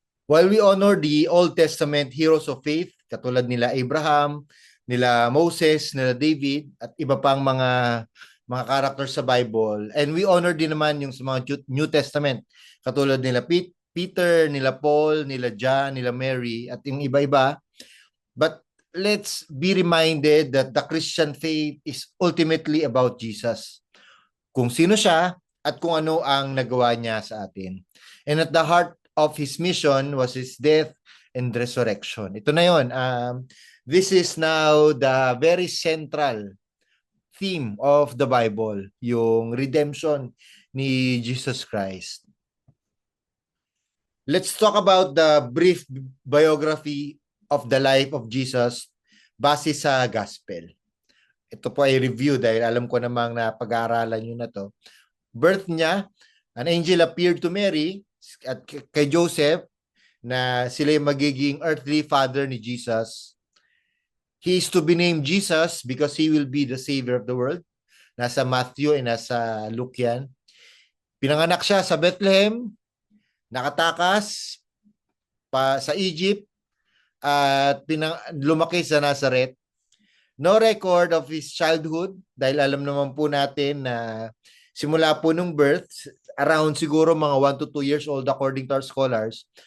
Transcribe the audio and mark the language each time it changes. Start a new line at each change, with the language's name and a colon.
English: While we honor the Old Testament heroes of faith,
Filipino: katulad nila Abraham, nila Moses, nila David, at iba pang mga characters sa Bible,
English: and we honor
Filipino: din naman yung sa mga
English: New Testament,
Filipino: katulad nila Peter, nila Paul, nila John, nila Mary, at yung iba-iba.
English: But let's be reminded that the Christian faith is ultimately about Jesus.
Filipino: Kung sino siya at kung ano ang nagawa niya sa atin.
English: And at the heart of his mission was his death and resurrection.
Filipino: Ito na yun.
English: This is now the very central theme of the Bible,
Filipino: yung redemption ni
English: Jesus Christ. Let's talk about the brief biography of the life of Jesus
Filipino: base sa
English: gospel.
Filipino: Ito po ay review dahil alam ko namang napag-aaralan nyo na to. Birth niya,
English: an angel appeared to Mary
Filipino: at kay Joseph na sila yung magiging earthly father ni Jesus.
English: He is to be named Jesus because he will be the savior of the world.
Filipino: Nasa Matthew and nasa Luke yan. Pinanganak siya sa Bethlehem, nakatakas pa sa Egypt, at lumaki sa Nazareth.
English: No record of his childhood
Filipino: dahil alam naman po natin na simula po nung birth, around siguro mga 1 to 2 years old
English: according to our scholars.